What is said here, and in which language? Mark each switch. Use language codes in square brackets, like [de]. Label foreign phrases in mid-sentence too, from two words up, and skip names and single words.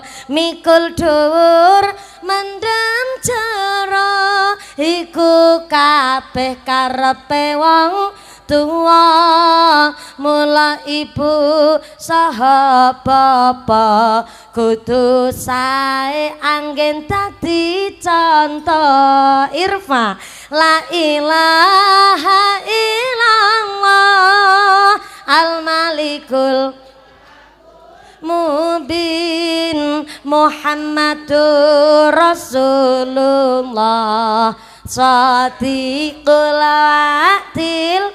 [jv] Mikul dhuwur mendem jero iku kabeh karepe wong tuwa mula ibu saha bapa kudu sae anggen dadi contoh. [ar] ارفع لا إله إلا الله الملك المبين محمد رسول الله صادق الوعد.